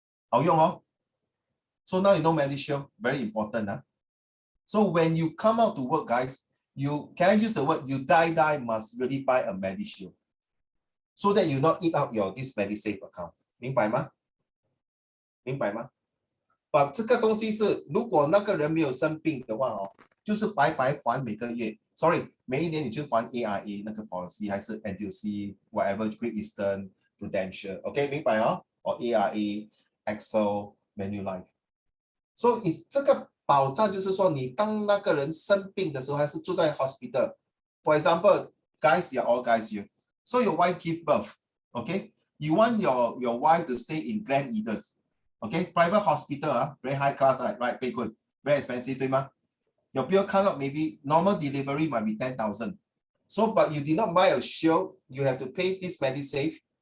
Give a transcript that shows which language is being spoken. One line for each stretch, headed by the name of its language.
Chinese: 好用哦.
English: So now you know MediShield, very important. So when you come out to work, guys, can I use the word, you die must really buy a MediShield, so that you not eat up this MediSave account.
Chinese: 明白吗?明白吗? But 这个东西是，如果那个人没有生病的话就是白白还每个月。 Sorry， 每一年你就还 AIA 那个 policy 还是 NTUC whatever Great Eastern Prudential，OK， 明白or AIA、XL、Manulife。 So 这个保障就是说，你当那个人生病的时候，还是住在 hospital。
English: For example, guys, you're all guys here. So your wife give birth, okay? You want your wife to stay in Gleneagles, okay? Private hospital, very high class, right? Very good, very expensive,
Chinese: 对吗
English: your bill come up, maybe normal delivery might be 10,000. So, but you did not buy a shield, you have to pay this MediSave.